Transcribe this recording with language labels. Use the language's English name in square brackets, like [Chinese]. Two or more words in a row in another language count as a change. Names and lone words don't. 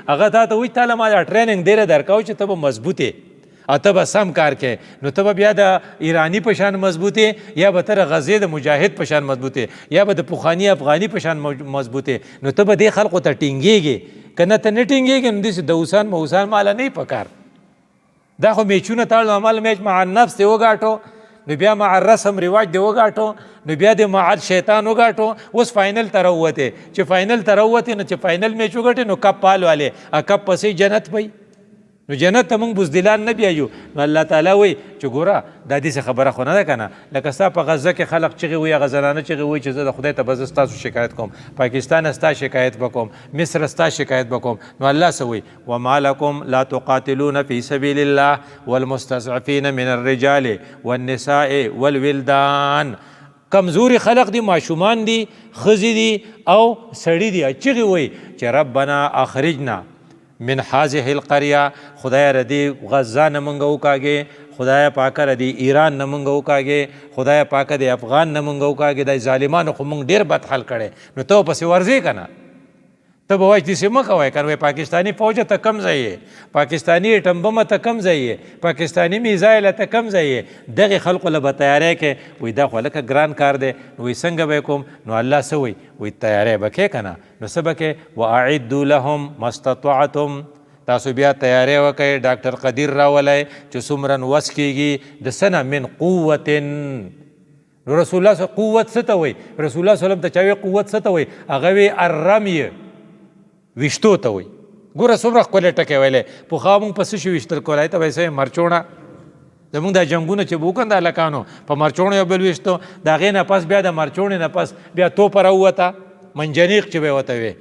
[Pashto] هغه تا ته وایي تاله ما دا ټریننګ ډېره درکوو چې ته به مضبوط یې او ته به سم کار کوې. نو ته به بیا د ایراني په شان مضبوط یا به ته د غزې د مجاهد په شان مضبوط یا به د پخواني افغاني په شان مضبوط. نو ته به دې خلقو ته ټینګېږي که نه ته نه ټینګېږي نو داسې دوسان موسان ماله نه په کار. دا خو میچونه تړل عمل میچ [Arabic] مع النفس [Pashto] دی وګاټو، نو بیا [Arabic] مع الرسم [Pashto] رواج دی وګاټو، نو بیا د مع شیطان وګاټو. اوس فاینل ته راووتې چې فاینل ته راووتې نو چې [English] final match [Pashto] وګټې نو کپ پال والې کپ پسې جنت پی. نو جنت ته موږ بزدلان نه بیایو. نو الله تعالی وایي چې ګوره دا داسې خبره خو نه ده که نه لکه ستا په غزه کې خلق چغې وایي هغه زنانه چغې وایي چې زه د خدای ته به زه ستاسو شکایت کوم، پاکستان ستا شکایت به کوم، مصر ستا شکایت به کوم. نو الله څه وایي [Arabic] وما لکم لا تقاتلون فی سبیل الله والمستضعفین من الرجال والنساء والولدان. [Pashto] کمزوري خلق دي، ماشومان دي، ښځې دي او سړي دي. چغې وایي چې [Arabic] ربنا اخرجنا من هذه القريه، [Pashto] خدای ردی غزه نه مونږ وکاږې، خدای پاکه ردی ایران نه مونږ وکاږې، خدای پاکه د افغان نه مونږ وکاږې. د ظالمانو خو مونږ ډېر بد حل کړی. نو ته پسې ورځې که نه ته به وایي داسې مه کوئ که نه پاکستاني فوجه ته کم ځای یې، پاکستاني ایټم بمه ته کم ځای یې، پاکستاني میزایله ته کم ځای یې. دغې خلقو له به تیاری کوې. وایي دا خو هلکه ګران کار دی. نو وایي څنګه به یې کوم؟ نو الله څه وایي؟ وایي تیاری به کوې که نه. نو څه به کوې؟ [Arabic] واعدوا لهم ما استطعتم. [Pashto] تاسو بیا تیاری وکړئ، ډاکټر قدیر راولئ چې څومره وس کېږي د څه نه [Arabic] من قوت. [Pashto] نو رسول الله قوت څه ته وایي؟ رسول الله وسلم ته چا وایي قوت څه ته وایي؟ هغه وایي الرمی، ویشتو ته وایي. ګوره څومره ښکلی ټکی ویلی. پخوا مونږ په څه شي ویشتل کولای ته ویسه مرچوڼه زمونږ دا جنګونه چې به وکړن د هلکانو په مرچوڼو یو بل ویشتو، د هغې نه پس بیا د مرچوڼې نه پس بیا توپه راووته، منجنیق چې به یې ورته وی.